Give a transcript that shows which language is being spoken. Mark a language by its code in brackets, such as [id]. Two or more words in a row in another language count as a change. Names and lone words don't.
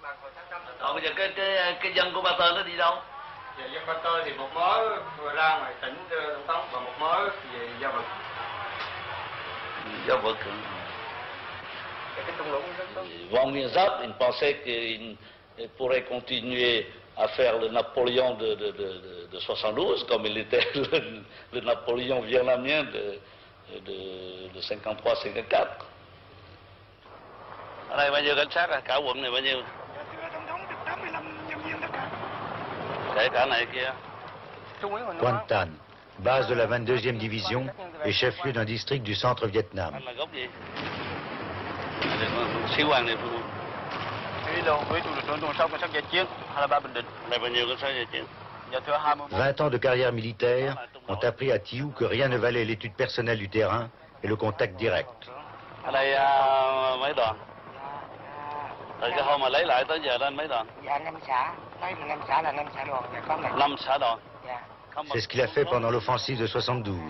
[fr] Von Mirzap, il pensait qu'il pourrait continuer à faire le Napoléon de 72, comme il était le Napoléon vietnamien de 53-54. [vi] Ở đây bao nhiêu cảnh sát à? Cả quận này bao nhiêu? Kể cả này kia. [fr] Quan Tan, base de la 22e division et chef-lieu d'un district du centre Vietnam. [vi] Sĩ quan địa phương. Thủy đồn với trụ sở đồn sông cảnh sát giải chiến 23 Bình Định. Này bao nhiêu cảnh sát giải chiến? [fr] 20 ans de carrière militaire ont appris à Thiệu que rien ne valait l'étude personnelle du terrain et le contact direct. [vi] Ở đây mấy đoàn? Từ cái hôm mà lấy lại tới giờ lên mấy đoàn? Dạ 5 xã, lấy 5 xã là 5 xã đoàn, có 5 xã đoàn. [fr] C'est ce qu'il a fait pendant l'offensive de 72.